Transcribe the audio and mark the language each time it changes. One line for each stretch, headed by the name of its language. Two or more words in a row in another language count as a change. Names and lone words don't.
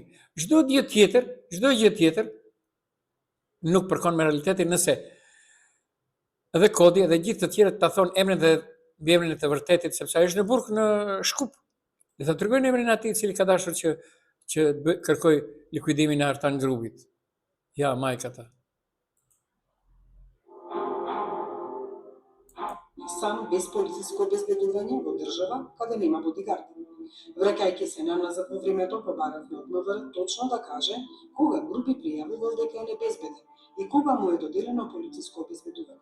Albanian: Çdo gjë tjetër nuk përkon me realitetin, nëse edhe Kodi edhe gjithë të tjerët ta thonë emrin dhe emrin e të vërtetit, sepse ai është në burg në Shkup. Dhe ta tregojnë emrin atij i cili ka dashur që kërkoj likuidimin e Artan Grupit.
Macedonian: Ја, мајката. Сам без полициско обезбедување во држава каде нема бодигард. Враќајќи се на назад во времето, побаравме од МВР точно да каже кога Групи пријавувал дека е небезбеден и кога му е доделено полициско обезбедување.